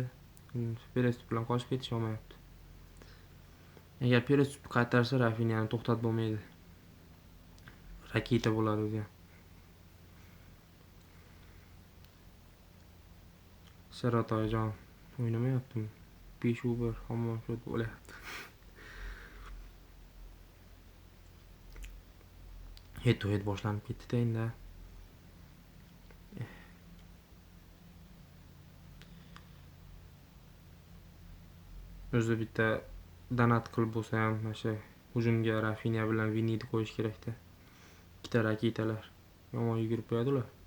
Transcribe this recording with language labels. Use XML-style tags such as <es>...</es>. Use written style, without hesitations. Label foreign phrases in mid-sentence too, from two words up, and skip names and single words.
<uz>Perestup bilan qochib ketish olmayapti. Agar Perestupni qaytarsa, Rafinhani to'xtatib bo'lmaydi. Raketa bo'ladi o'zi. Sharatoyjon o'ynamayaptimi? 5-1 hamon shot bo'lyapti.</uz> <en>Head to head</en> <uz>boshlanib ketdi endi. O'zi bitta donat qilib bo'lsa ham o'sha hujumga Rafinha bilan Vinini qo'yish kerak-da. Ikkita raketalar yomon yugurib qo'yadi ular.</uz>